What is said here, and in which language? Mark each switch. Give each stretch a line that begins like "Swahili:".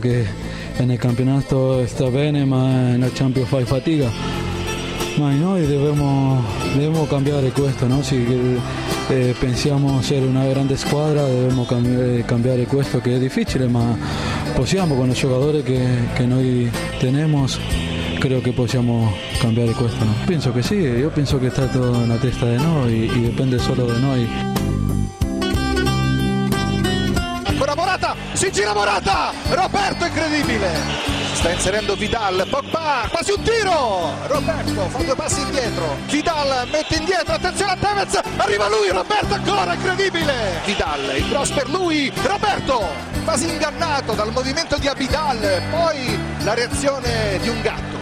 Italian: Che nel campionato sta bene, ma nella Champions fai fatica. Ma noi dobbiamo cambiare questo, no? Se pensiamo essere una grande squadra, dobbiamo cambiare questo, che è difficile, ma possiamo con i giocatori che noi abbiamo.
Spanish: Creo que podemos cambiar esto, ¿no? Pienso que sí, yo pienso que está todo en la testa de noi y depende solo de noi.
Italian: Ancora Morata, si gira Morata, Roberto incredibile, sta inserendo Vidal, Pogba, quasi un tiro, Roberto fa due passi indietro, Vidal mette indietro, attenzione a Tevez, arriva lui, Roberto ancora, incredibile, Vidal, il cross per lui, Roberto, quasi ingannato dal movimento di Abidal, poi la reazione di un gatto.